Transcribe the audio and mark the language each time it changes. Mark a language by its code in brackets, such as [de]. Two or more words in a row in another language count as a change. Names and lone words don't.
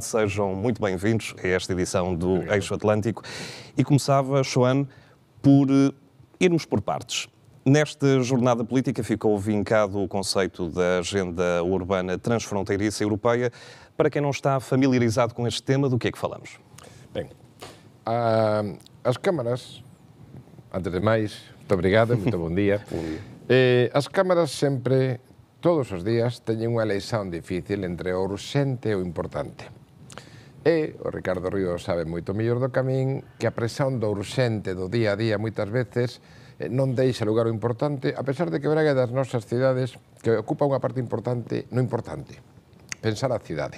[pt] Sejam muito bem-vindos a esta edição do Eixo Atlântico. E começava, João, por irmos por partes. Nesta jornada política ficou vincado o conceito da Agenda Urbana Transfronteiriça Europeia. Para quem não está familiarizado com este tema, do que é que falamos? [gl] Ben, as cámaras, antes de máis, [pt] muito obrigado, [gl] muito bon día. As cámaras sempre, todos os días, teñen unha eleición difícil entre o urxente e o importante. E o Ricardo Río sabe moito mellor do que a min que a presión do urxente do día a día moitas veces non deixa lugar ao importante, a pesar de que Braga é das nosas cidades que ocupa unha parte importante no importante, pensar a cidade.